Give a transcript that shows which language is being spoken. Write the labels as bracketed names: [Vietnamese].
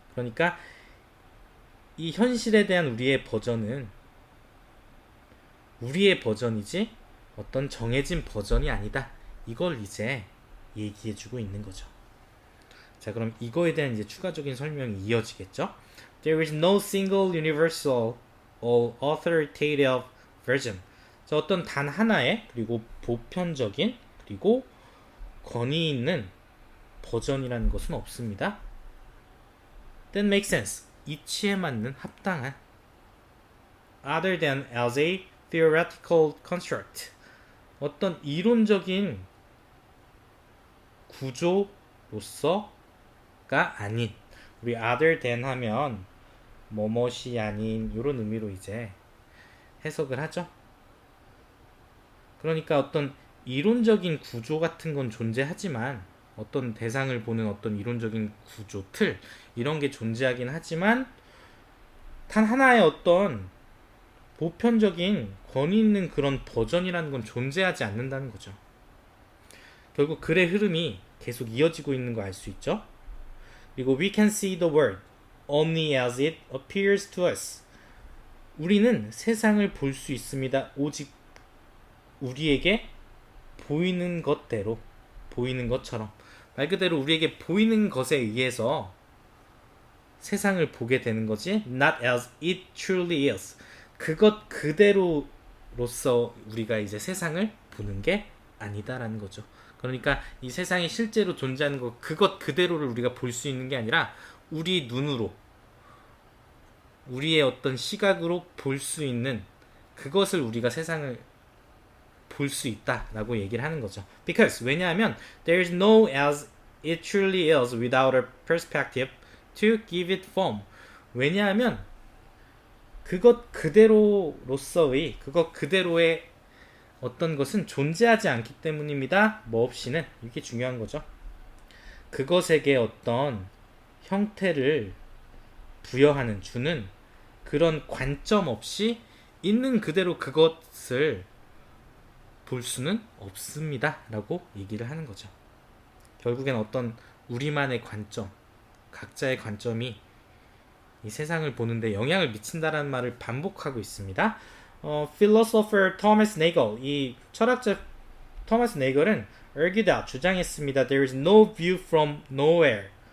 [Korean] 그러니까 이 현실에 대한 우리의 버전은 우리의 버전이지 어떤 정해진 버전이 아니다. 이걸 이제 얘기해주고 있는 거죠. 자, 그럼 이거에 대한 이제 추가적인 설명이 이어지겠죠. [English] There is no single universal or authoritative version. [Korean] 자, 어떤 단 하나의, 그리고 보편적인, 그리고 권위 있는 버전이라는 것은 없습니다. [English] That makes sense. 이치에 맞는 합당한 other than as a theoretical construct. [Korean] 어떤 이론적인 구조로서가 아닌, 우리 other than 하면 뭐뭇이 아닌 이런 의미로 이제 해석을 하죠. 그러니까 어떤 이론적인 구조 같은 건 존재하지만, 어떤 대상을 보는 어떤 이론적인 구조, 틀 이런 게 존재하긴 하지만 단 하나의 어떤 보편적인 권위 있는 그런 버전이라는 건 존재하지 않는다는 거죠. 결국 글의 흐름이 계속 이어지고 있는 거 알 수 있죠. [English] 그리고 we can see the world only as it appears to us. 우리는 세상을 볼 수 있습니다. 오직 [Korean] 우리에게 보이는 것대로, 보이는 것처럼, 말 그대로 우리에게 보이는 것에 의해서 세상을 보게 되는 거지. [English] Not as it truly is. [Korean] 그것 그대로로서 우리가 이제 세상을 보는 게 아니다라는 거죠. 그러니까 이 세상에 실제로 존재하는 것, 그것 그대로를 우리가 볼 수 있는 게 아니라 우리 눈으로, 우리의 어떤 시각으로 볼 수 있는 그것을 우리가 세상을 볼 수 있다라고 얘기를 하는 거죠. [English] Because 왜냐하면 there is no as it truly is without a perspective to give it form. [Korean] 왜냐하면 그것 그대로로서의, 그것 그대로의 어떤 것은 존재하지 않기 때문입니다. 뭐 없이는. 이게 중요한 거죠. 그것에게 어떤 형태를 부여하는, 주는 그런 관점 없이 있는 그대로 그것을 볼 수는 없습니다. 라고 얘기를 하는 거죠. 결국엔 어떤 우리만의 관점, 각자의 관점이 이 세상을 보는데 영향을 미친다라는 말을 반복하고 있습니다. Philosopher Thomas Nagel, 이 철학자 토마스 네글은 argued out, 주장했습니다. [English] There is no view from nowhere.